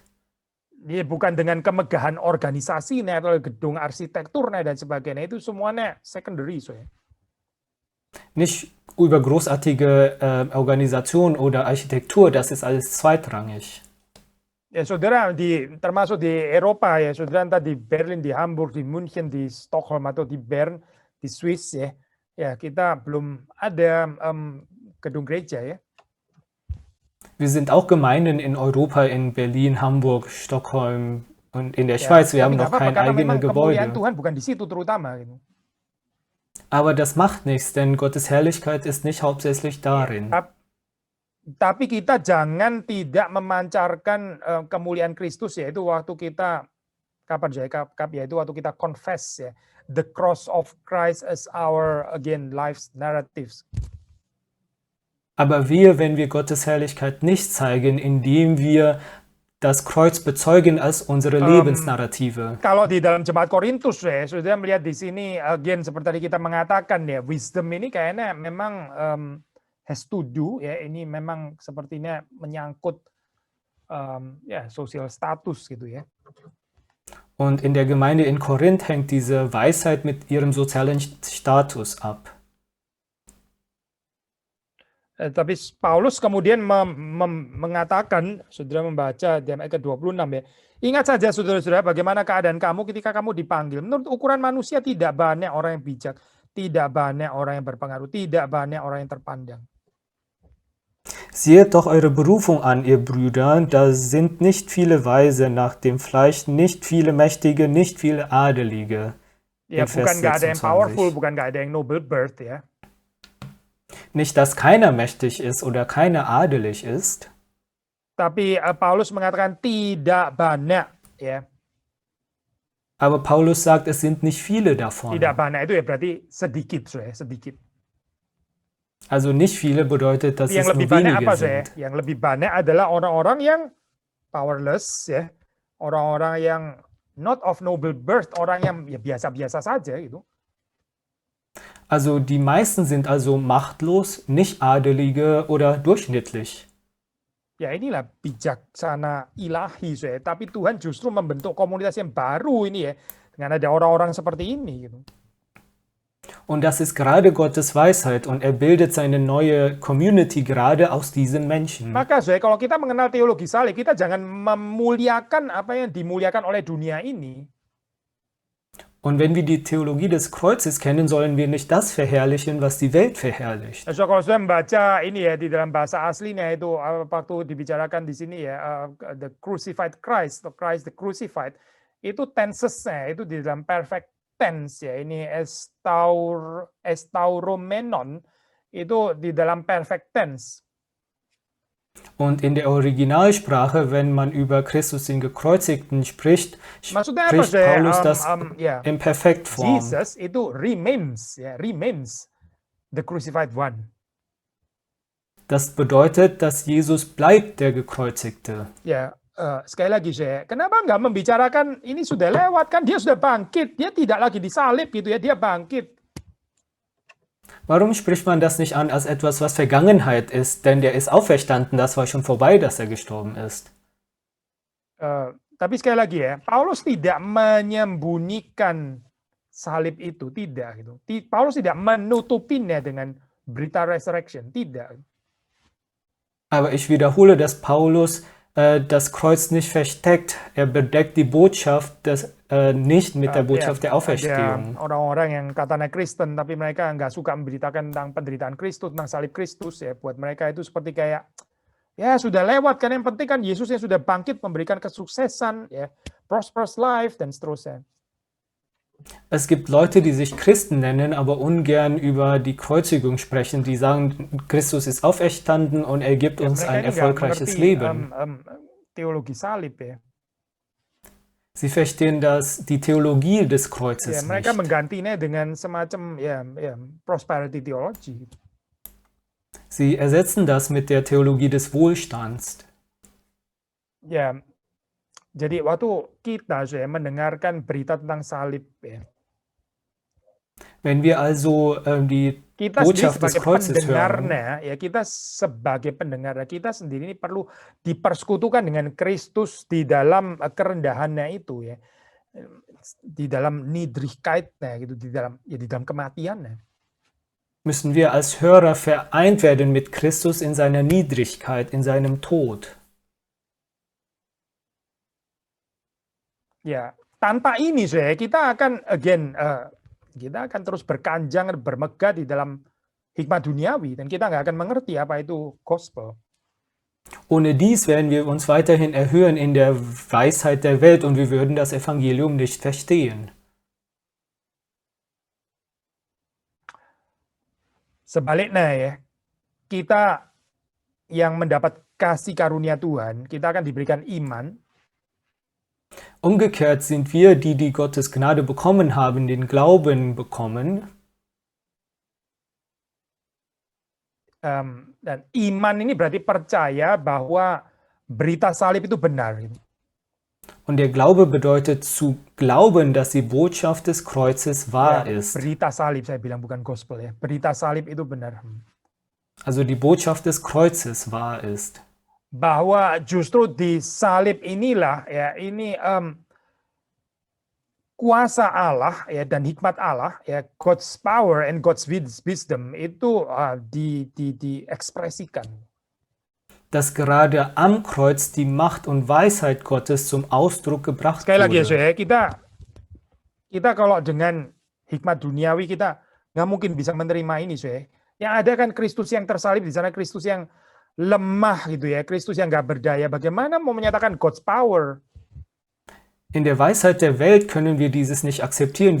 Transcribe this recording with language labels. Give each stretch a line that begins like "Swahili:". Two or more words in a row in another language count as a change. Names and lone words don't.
Indonesian: Ya, bukan dengan kemegahan organisasinya atau gedung arsitekturnya dan sebagainya, itu semuanya secondary so ya.
German: Nicht über großartige Organisation oder Architektur, das ist alles zweitrangig.
Indonesian: Ya saudara, termasuk di Eropa ya saudara, entah di Berlin, di Hamburg, di München, di Stockholm atau di Bern, di Swiss ya. Ya, kita belum ada gedung gereja ya.
German: Wir sind auch Gemeinden in Europa, in Berlin, Hamburg, Stockholm und in der Schweiz. Wir haben noch kein eigenes Gebäude.
Indonesian: Tuhan bukan di situ terutama gitu.
German: Aber das macht nichts, denn Gottes Herrlichkeit ist nicht hauptsächlich darin.
Indonesian: Tapi kita jangan tidak memancarkan kemuliaan Kristus yaitu waktu kita yaitu waktu kita confess ya,
English: the cross of Christ as our life's narratives.
German: Aber wenn wir Gottes Herrlichkeit nicht zeigen, indem wir das Kreuz bezeugen als unsere Lebensnarrative.
Indonesian: Kalau di dalam jemaat Korintus ya, sudah melihat di sini seperti tadi kita mengatakan ya, wisdom ini kayaknya memang
English: has to do
Indonesian: ya, ini memang sepertinya menyangkut sosial status gitu ya.
German: Und in der Gemeinde in Korinth hängt diese Weisheit mit ihrem sozialen Status ab.
Indonesian: Tapi Paulus kemudian mengatakan, saudara membaca di ayat ke-26 ya, ingat saja saudara-saudara bagaimana keadaan kamu ketika kamu dipanggil. Menurut ukuran manusia tidak banyak orang yang bijak, tidak banyak orang yang berpengaruh, tidak banyak orang yang terpandang.
German: Seht doch eure Berufung an, ihr Brüder, da sind nicht viele Weise nach dem Fleisch, nicht viele Mächtige, nicht viele Adelige.
Indonesian: Ya, bukan nggak ada yang powerful, bukan nggak ada yang
English: noble birth
Indonesian: ya.
German: Nicht, dass keiner mächtig ist oder keiner adelig ist.
Indonesian: Tapi Paulus mengatakan tidak banyak ya.
German: Aber Paulus sagt, es sind nicht viele davon.
Indonesian: Tidak banyak itu ya berarti sedikit ya, sedikit.
German: Also nicht viele bedeutet, dass es nur wenige sind.
Indonesian: Yang lebih banyak adalah orang-orang yang powerless ya, orang-orang yang
English: not of noble birth,
Indonesian: orang yang ya biasa-biasa saja gitu.
German: Also die meisten sind also machtlos, nicht adelige oder durchschnittlich.
Indonesian: Ya inilah bijaksana ilahi ya, tapi Tuhan justru membentuk komunitas yang baru ini ya, dengan ada orang-orang seperti ini gitu.
German: Und das ist gerade Gottes Weisheit und er bildet seine neue Community gerade aus diesen Menschen.
Indonesian: Maka kalau kita mengenal teologi salib, kita jangan memuliakan apa yang dimuliakan oleh dunia ini.
German: Und wenn wir die Theologie des Kreuzes kennen, sollen wir nicht das verherrlichen, was die Welt verherrlicht.
Indonesian: So kalau saya membaca ini ya di dalam bahasa aslinya itu waktu dibicarakan di sini ya
English: the crucified Christ, the Christ the crucified,
Indonesian: itu tensesnya itu di dalam
English: perfect tense
Indonesian: ya, ini estauromenon itu di dalam
English: perfect tense.
German: Und in der Originalsprache, wenn man über Christus den Gekreuzigten spricht, spricht Paulus das in Perfektform.
English: Jesus itu remains the crucified one.
German: Das bedeutet, dass Jesus bleibt der Gekreuzigte. Ja,
Indonesian: sekali lagi saya, kenapa nggak membicarakan ini sudah lewat kan dia sudah bangkit, dia tidak lagi disalib gitu ya, dia bangkit.
German: Warum spricht man das nicht an als etwas, was Vergangenheit ist? Denn der ist auferstanden, das war schon vorbei, dass er gestorben ist.
Indonesian: Tapi sekali lagi ya, Paulus tidak menyembunyikan salib itu, tidak gitu. Paulus tidak menutupinya dengan berita resurrection, tidak.
German: Aber ich wiederhole, dass Paulus das Kreuz nicht versteckt. Er bedeckt die Botschaft nicht mit der Botschaft der Auferstehung.
Indonesian: Ada orang-orang yang katanya Kristen, tapi mereka nggak suka memberitakan tentang penderitaan Kristus, tentang salib Kristus ya. Buat mereka itu seperti kayak, ya sudah lewat kan, yang penting kan Yesus yang sudah bangkit memberikan kesuksesan, ya,
English: prosperous life
Indonesian: dan seterusnya.
German: Es gibt Leute, die sich Christen nennen, aber ungern über die Kreuzigung sprechen. Die sagen, Christus ist auferstanden und er gibt uns ein erfolgreiches Leben.
Indonesian: Teologi salib ya.
German: Sie verstehen die Theologie des Kreuzes
Indonesian: Mereka
German: nicht.
Indonesian: menggantinya dengan semacam
English: prosperity theology.
German: Sie ersetzen das mit der Theologie des Wohlstands.
Indonesian: Ya, jadi waktu kita mendengarkan berita tentang salib ya.
German: Wenn wir also die
Indonesian: Kita
German: Botschaft
Indonesian: sendiri
German: des
Indonesian: sebagai
German: Kreuzes hören,
Indonesian: pendengarnya, ya kita sebagai pendengarnya, kita sendiri ini perlu dipersekutukan dengan Kristus di dalam kerendahannya itu ya, di dalam Niedrigkeitnya gitu, di dalam kematiannya.
German: müssen wir als Hörer vereint werden mit Christus in seiner Niedrigkeit, in seinem Tod.
Indonesian: Ya, tanpa ini kita akan kita akan terus berkanjang, bermegah di dalam hikmat duniawi, dan kita nggak akan mengerti apa itu gospel.
German: Ohne dies werden wir uns weiterhin erhöhen in der Weisheit der Welt und wir würden das Evangelium nicht verstehen.
Indonesian: Sebaliknya ya, kita yang mendapat kasih karunia Tuhan, kita akan diberikan iman.
German: Umgekehrt sind wir, die Gottes Gnade bekommen haben, den Glauben bekommen.
Indonesian: Dan iman ini berarti percaya bahwa berita salib itu benar.
German: Und der Glaube bedeutet zu glauben, dass die Botschaft des Kreuzes wahr ist.
Indonesian: Berita salib, saya bilang bukan gospel ya. Berita salib itu benar.
German: Also die Botschaft des Kreuzes wahr ist.
Indonesian: Bahwa justru di salib inilah ya, ini kuasa Allah ya dan hikmat Allah ya,
English: God's power and God's wisdom
Indonesian: itu diekspresikan.
German: Dass gerade am Kreuz die Macht und Weisheit Gottes zum Ausdruck gebracht
Indonesian: Sekali lagi
German: wurde.
Indonesian: ya, kita kalau dengan hikmat duniawi kita nggak mungkin bisa menerima ini ya. Yang ada kan Kristus yang tersalib di sana, Kristus yang lemah gitu ya, Kristus yang nggak berdaya. Bagaimana mau menyatakan
English: God's power?
German: In der Weisheit der Welt können wir dieses nicht akzeptieren.